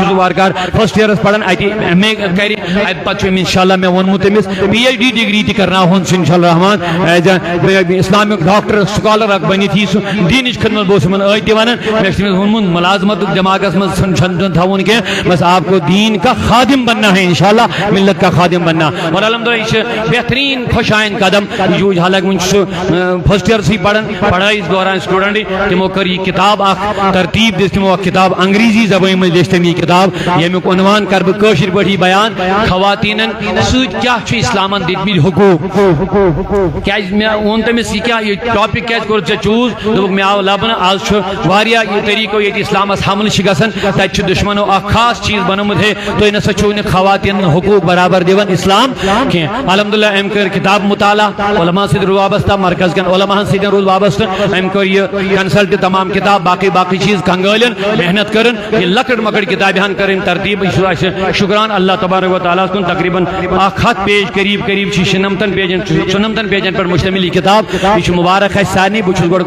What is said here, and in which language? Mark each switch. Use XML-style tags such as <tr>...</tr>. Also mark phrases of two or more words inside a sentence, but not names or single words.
<ks>سُہ وارٕکار فرسٹ ایئرس پران اتہِ MA کرِ اتہِ پتہٕ چھُ انشاءاللہ مےٚ ووٚنمُت تٔمِس PhD ڈگری تہِ کرناوہون سُہ انشاءاللہ رحمان</ks> <en>is a Islamic doctor scholar</en> <ks>اکھ بنِتھ یی سُہ دیٖنٕچ خدمت بہٕ اوسُس یِمن ٲدۍ تہِ ونان مےٚ چھُ تٔمِس ووٚنمُت ملازمتُک دٮ۪ماغس منٛز چھُنہٕ تھاوُن کینٛہہ</ks> <ur>بس آپ کو دین کا خادم بننا ہے انشاءاللہ ملت کا خادم بننا اور</ur> <ks>الحمدللہ یہ چھُ بہتریٖن خوش آیِن قدم حالانکہ وۄنۍ چھُ سُہ فرسٹ ایئرسٕے پران پڑھٲیِس دوران سٹوڈنٹ تِمو کٔر یہِ کِتاب کتاب ترتیب دس تمو کتاب انگریزی زبان میں لیچ تم یہ کتاب یمیک عنوان کر بہ کٲشِر پٲٹھی بیان خواتین سۭتۍ کیٛاہ چھُ اسلامن دِتمٕتۍ حقوٗق کیٛازِ مےٚ ووٚن تٔمِس یہِ کیٛاہ یہِ ٹاپِک کیٛازِ کوٚر ژےٚ چوٗز دوٚپُکھ مےٚ آو لبنہٕ آز چھُ واریاہ یہِ طریٖقو ییٚتہِ اسلامس حملہٕ چھِ گژھان تتہِ چھُ دُشمنو اکھ خاص چیٖز بنومُت ہے تُہۍ نسا چھُو نہٕ خواتین حقوٗق برابر دِوان اسلام کینٛہہ الحمدللہ أمۍ کٔر کتاب مطالعہ علماء سۭتۍ روٗد وابستہ مرکز کٮ۪ن علماءن سۭتۍ روٗد وابستہٕ أمۍ کٔر یہِ کنسلٹ تمام کتاب باقی چیٖز کنگٲلِن محنت کٔرٕن یہِ لۄکٕٹ مۄکٕٹ کتابہِ ہن کٔرٕنۍ ترتیٖب یہِ چھُ اَسہِ شُکران اللہ تبارک و تعالیٰ کُن تقریباً 100 پیج قریب چھِ 96 پیجن پٮ۪ٹھ مشتمل یہ کتاب یہ چھُ مبارک اَسہِ سارنٕے بہٕ چھُس گۄڈٕ</ks>